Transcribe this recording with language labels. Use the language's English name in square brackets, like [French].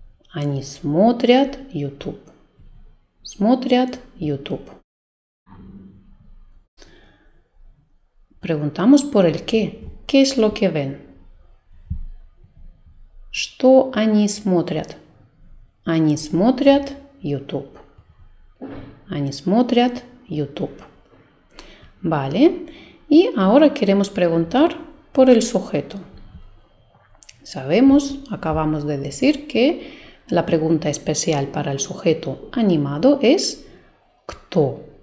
[Russian] Они смотрят YouTube. Смотрят YouTube. [Spanish] Preguntamos por el qué. ¿Qué es lo que ven? [Russian] Что они смотрят? Они смотрят YouTube. Они смотрят YouTube. [Spanish] Vale. Y ahora queremos preguntar por el sujeto. Sabemos, acabamos de decir que la pregunta especial para el sujeto animado es ¿кто?